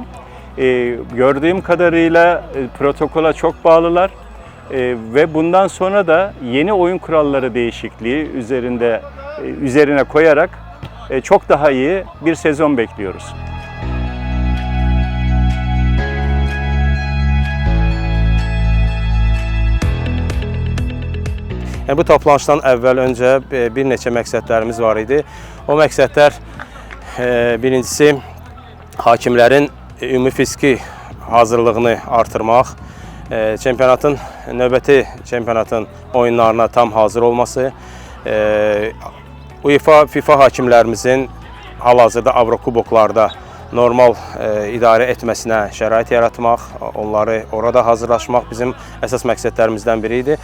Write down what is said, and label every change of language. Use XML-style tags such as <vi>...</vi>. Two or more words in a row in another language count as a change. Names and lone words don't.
<tr>Gördüğüm kadarıyla protokola çok bağlılar ve bundan sonra da yeni oyun kuralları değişikliği üzerine koyarak çok daha iyi bir sezon bekliyoruz.</tr> <az>Bu toplanışdan əvvəl öncə bir neçə məqsədlərimiz var idi. O məqsədlər birincisi hakimlərin ümumi fiziki hazırlığını artırmaq, növbəti çempionatın oyunlarına tam hazır olması, UEFA, FIFA hakimlərimizin hal-hazırda Avrokuboklarda normal idarə etməsinə şərait yaratmaq, onları orada hazırlaşmaq bizim əsas məqsədlərimizdən biri idi.</az>